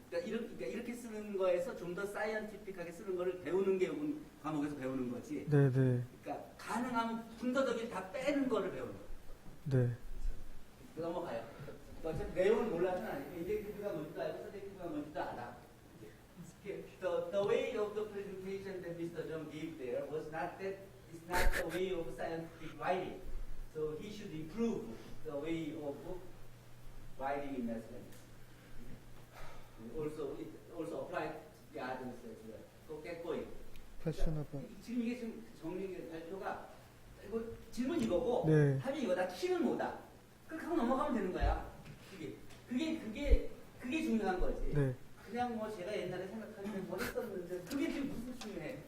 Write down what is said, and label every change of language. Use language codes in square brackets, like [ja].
[ko] 그러니까 이렇게 쓰는 거에서 좀 더 사이언티픽하게 쓰는 거를 배우는 게 이번 과목에서 배우는 거지. 네, 네. 그러니까 가능하면 군더더기 다 빼는 거를 배우는 거야. 네. 넘어가요. 어차피 내용을 몰라서는 아니고 인젝티브가 뭔지도 알고 서젝티브가 뭔지도 알아. [en] The way of the presentation that Mr. Jung gave there was not that it's not the way of scientific writing. So he should improve the way of writing in that sense. It also applied to the others as well. [ko] 또 깨꼬이. 패셔너블. 지금 이게 지금 정리 발표가 이거 질문 이거고 네. 답이 이거다. 키는 뭐다. 그렇게 하고 넘어가면 되는 거야. 그게 중요한 거지. 네. 그냥 뭐 제가 옛날에 생각하는데 뭐 했었는데 그게 지금 무슨 중요해?